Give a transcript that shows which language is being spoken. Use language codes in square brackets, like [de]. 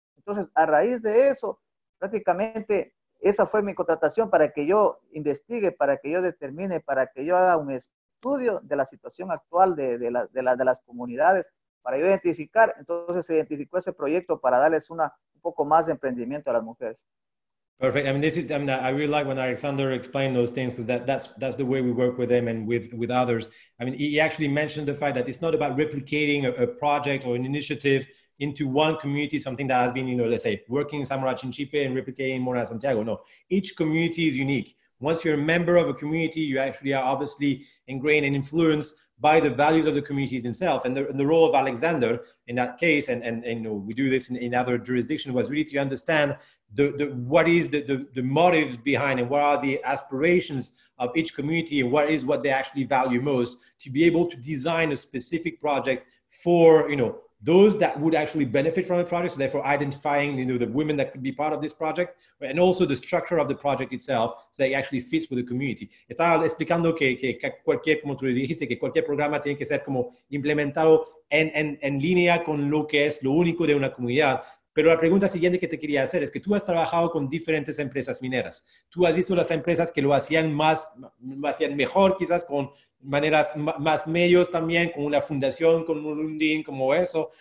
[es] Entonces, a raíz de eso, prácticamente esa fue mi contratación, para que yo investigue, para que yo determine, para que yo haga un estudio de la situación actual de las comunidades, para yo identificar. Entonces se identificó ese proyecto para darles un poco más de emprendimiento a las mujeres. [en] Perfect. I mean, I really like when Alexander explained those things, because that's the way we work with them and with others. I mean, he actually mentioned the fact that it's not about replicating a project or an initiative into one community, something that has been, let's say, working in Zamora Chinchipe and replicating in Morona Santiago. No, each community is unique. Once you're a member of a community, you actually are obviously ingrained and influenced by the values of the communities themselves. And the role of Alexander in that case, and we do this in other jurisdictions, was really to understand what is the motives behind, and what are the aspirations of each community, and what they actually value most, to be able to design a specific project for those that would actually benefit from the project. So therefore identifying the women that could be part of this project, and also the structure of the project itself, so that it actually fits with the community. [es] Estaba explicando que cualquier, como tú dijiste, que cualquier programa tiene que ser como implementado en línea con lo que es lo único de una comunidad. Pero la pregunta siguiente que te quería hacer es que tú has trabajado con diferentes empresas mineras. Tú has visto las empresas que lo hacían mejor, quizás con maneras más medios también, con una fundación, con un UNDIN, como eso.